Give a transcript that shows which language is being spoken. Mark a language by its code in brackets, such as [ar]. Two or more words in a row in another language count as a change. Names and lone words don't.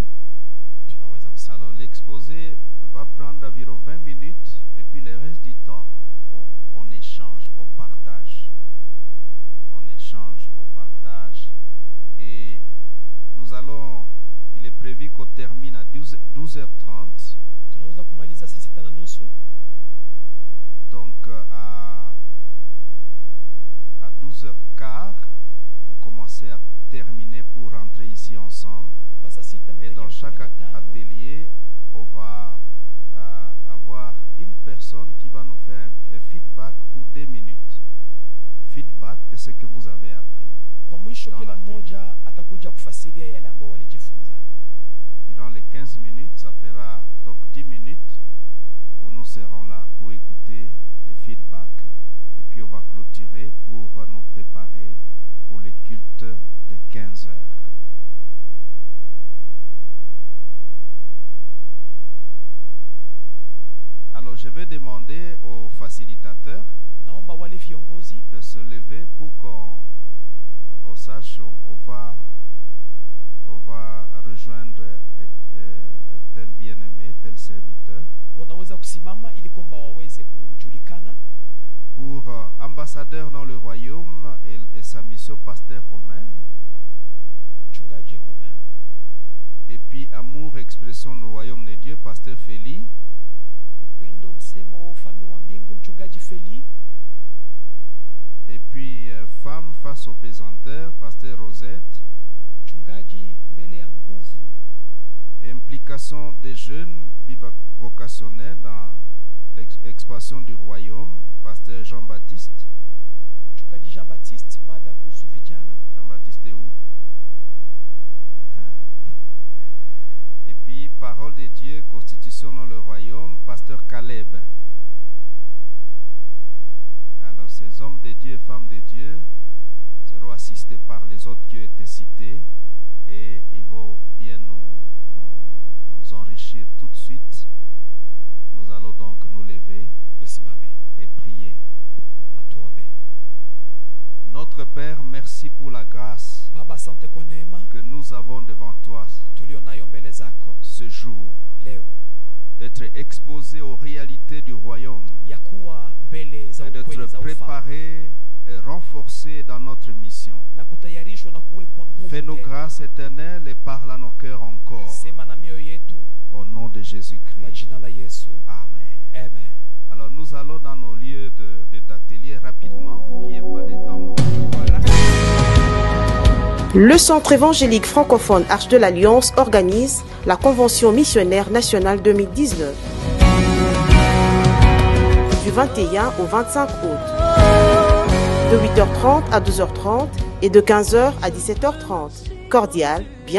[sw] Tunaweza kusema [fr] Alors l'exposé va prendre environ 20 minutes et puis le reste du temps, on échange, on partage. On échange, on partage. Et nous allons, il est prévu qu'on termine à 12h30. [sw] tunaweza kumaliza saa 6:30. [fr] Donc à 12h15, vous commencez à terminer pour rentrer ici ensemble. [sw] Pa saa 6 [fr] Et dans chaque atelier, on va avoir une personne qui va nous faire un feedback pour 2 minutes. Feedback de ce que vous avez appris. [sw] kwa mwisho [fr] Dans [sw] kila [fr] la [sw] mmoja atakuja kufasiria yale ambao walijifunza. [fr] Durant les 15 minutes, ça fera donc 10 minutes où nous serons là pour écouter les feedbacks. Et puis on va clôturer pour nous préparer pour le culte de 15 heures. Alors je vais demander aux facilitateurs [sw] Naomba wale viongozi [fr] de se lever pour qu'on sache où on va rejoindre tel bien-aimé, tel serviteur. [sw] wanaweza kusimama ili kwamba waweze kujulikana. [fr] Pour ambassadeur dans le royaume et sa mission, pasteur Romain. [sw] Mchungaji Romain, [fr] Et puis amour, expression du royaume de Dieu, pasteur Feli. [sw] upendo msemo wa ufalme wa mbingu, mchungaji Feli. [fr] Et puis femme face au pesanteur, pasteur Rosette. [sw] Mchungaji mbele ya nguvu. [fr] Implication des jeunes vocationnels dans l'expansion du royaume, pasteur Jean-Baptiste. [sw] Mchungaji Jean-Baptiste, mada kuhusu vijana. [fr] Jean-Baptiste est où? Et puis, parole de Dieu, constitution dans le royaume, pasteur Caleb. Alors, ces hommes de Dieu et femmes de Dieu seront assistés par les autres qui ont été cités et ils vont bien nous enrichir tout de suite. Nous allons donc nous lever [sw] Tusimame [fr] et prier. [sw] na tuombe. [fr] Notre Père, merci pour la grâce [sw] Baba, asante kwa neema [fr] que nous avons devant toi [sw] tulionayo mbele zako [fr] ce jour, [sw] leo, [fr] d'être exposés aux réalités du royaume [sw] ya kuwa mbele za [fr] et [sw] ukweli [fr] d'être [sw] za ufalme [fr] préparés renforcés dans notre mission. [sw] na kutayarishwa na kuwekwa nguvu [fr] Fais-nous [sw] tena. [fr] grâce éternelle et parle à nos cœurs encore. [sw] Sema na mioyo yetu [fr] Au nom de [sw] kwa [fr] Jésus-Christ. [sw] jina la Yesu. [fr] Amen. [sw] Amen. [fr] Alors nous allons dans nos lieux d'atelier rapidement, qu'il n'y ait pas de temps mort. Le Centre évangélique francophone Arche de l'Alliance organise la Convention missionnaire nationale 2019 du 21 au 25 août, de 8h30 à 12h30 et de 15h à 17h30.